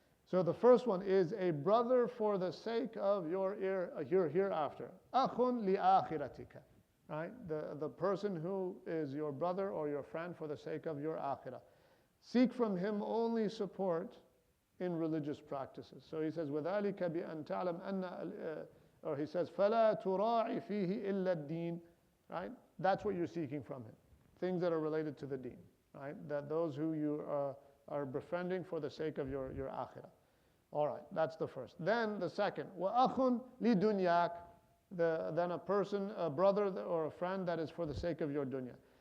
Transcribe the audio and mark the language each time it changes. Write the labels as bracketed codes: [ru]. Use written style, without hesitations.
[en] So the first one is a brother for the sake of your hereafter. [ar] Akhun li akhiratika, [en] right? The person who is your brother or your friend for the sake of your akhirah. Seek from him only support in religious practices. So he says, [ar] وَذَلِكَ بِأَن تَعْلَمْ أَنَّ [en] or he says, [ar] فَلَا تُرَاعِ فِيهِ إِلَّا الدِّينَ, [en] right? That's what you're seeking from him. Things that are related to the deen, right? That those who you are befriending for the sake of your akhirah. All right, that's the first. Then the second, [ar] وَأَخٌ لِدُنْيَاكَ, [en] then a person, a brother or a friend that is for the sake of your dunya.